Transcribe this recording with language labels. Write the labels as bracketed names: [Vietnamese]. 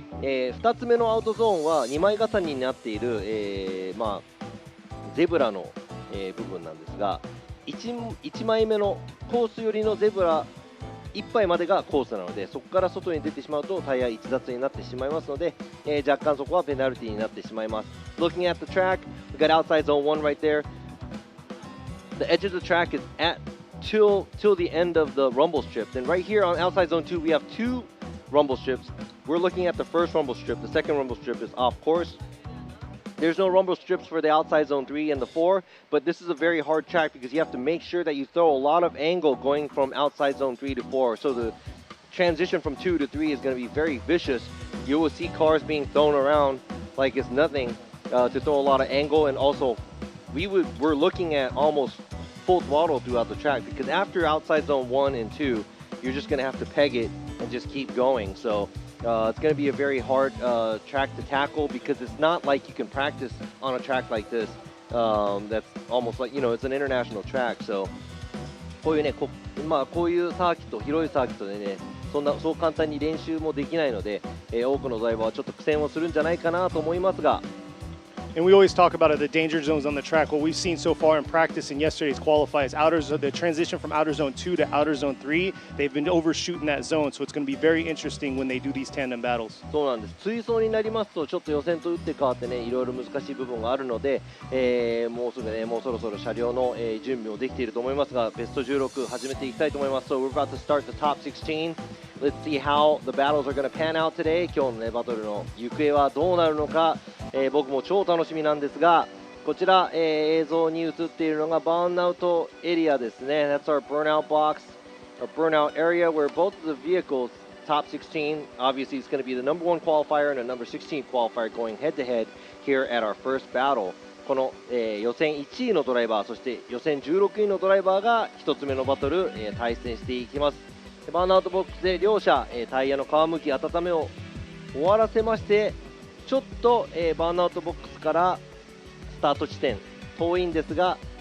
[Japanese] 2つ目のアウトゾーンは2枚重ねになっている、ゼブラの、部分なんですが 1枚目のコース寄りのゼブラ1杯までがコースなので、そこから外に出てしまうとタイヤ逸脱になってしまいますので、若干そこはペナルティーになってしまいます。 [English] Looking at the track, we got outside zone 1 right there. The edge of the track is at till the end of the rumble strip. Then right here on outside zone 2, we have 2 rumble strips. We're looking at the first rumble strip. The second rumble strip is off course. There's no rumble strips for the outside zone 3 and the 4, but this is a very hard track because you have to make sure that you throw a lot of angle going from outside zone 3 to 4. So the transition from 2 to 3 is going to be very vicious. You will see cars being thrown around like it's nothing to throw a lot of angle, and also we're looking at almost full throttle throughout the track because after outside zone 1 and 2, you're just going to have to peg it and just keep going. So it's going to be a very hard track to tackle because it's not like you can practice on a track like this. That's almost like, it's an international track. [Japanese] So こういうね、こういうサーキット、広いサーキットでね、そう簡単に練習もできないので、多くのドライバーはちょっと苦戦をするんじゃないかなと思いますが。 [English] And we always talk about the danger zones on the track. What we've seen so far in practice and yesterday's qualifiers, the transition from outer zone 2 to outer zone 3, they've been overshooting that zone. So it's going to be very interesting when they do these tandem battles. [Japanese] そうなんです。追走になりますと、ちょっと予選と打って変わってね、いろいろ難しい部分があるので、もうすぐね、もうそろそろ車両の、準備もできていると思いますが、ベスト16始めていきたいと思います。 [English] So we're about to start the top 16. Let's see how the battles are going to pan out today. [Japanese] 今日のね、バトルの行方はどうなるのか。僕も超楽しみなんですが、こちら、映像に映っているのがバーンアウトエリアですね。 [English] That's our burnout box, a burnout area where both of the vehicles, top 16, obviously it's going to be the number 1 qualifier and the number 16 qualifier going head to head here at our first battle. [Japanese] この、予選1位のドライバー、そして予選16位のドライバーが1つ目のバトル、対戦していきます。バーンアウトボックスで両者、タイヤの皮むき、温めを終わらせまして、ちょっと、バーンアウトボックスからスタート地点遠いんですが